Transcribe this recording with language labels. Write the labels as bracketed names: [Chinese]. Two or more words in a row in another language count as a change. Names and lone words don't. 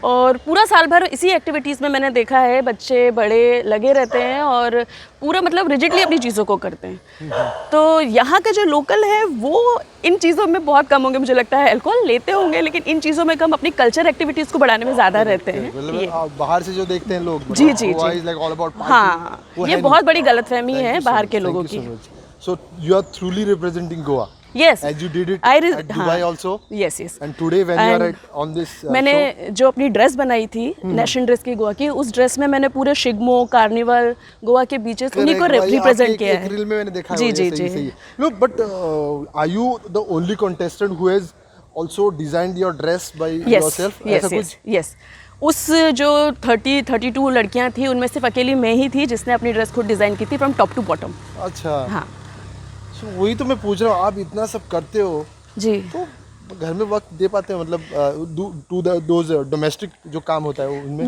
[Hindi] और पूरा साल भर इसी एक्टिविटीज़ में मैंने देखा है बच्चे बड़े लगे रहते हैं, और पूरा मतलब रिजिडली अपनी चीज़ों को करते हैं। तो यहाँ के जो लोकल है वो इन चीज़ों में बहुत कम होंगे, मुझे लगता है अल्कोहल लेते होंगे, लेकिन इन चीज़ों में कम, अपनी [English] culture activities [Hindi] को बढ़ाने में ज़्यादा रहते हैं। मतलब बाहर से जो देखते हैं लोग, जी, हाँ, ये बहुत बड़ी गलतफहमी है बाहर के लोगों की। [English] So you are truly representing Goa. Yes, as you did it at Dubai also. Yes. And today when you are on this [Hindi] मैंने जो अपनी ड्रेस बनाई थी [English] national dress [Hindi] की गोवा की, उस ड्रेस में मैंने पूरे शिगमो, कार्निवल, गोवा के बीचेस उन्हीं को रिप्रेजेंट किया है। रील में मैंने देखा है। जी। [English] Look, but are you the only contestant who has also designed your dress by yourself? Yes. [Hindi] उस जो 32 लड़कियां थी, उनमें सिर्फ अकेली मैं ही थी जिसने अपनी ड्रेस खुद डिज़ाइन की थी [English] from top to bottom. [Hindi] अच्छा, हाँ। वही तो मैं पूछ रहा हूँ, आप इतना सब करते हो जी, तो घर में वक्त दे पाते हैं, मतलब [English] to those domestic [Hindi] जो काम होता है उनमें?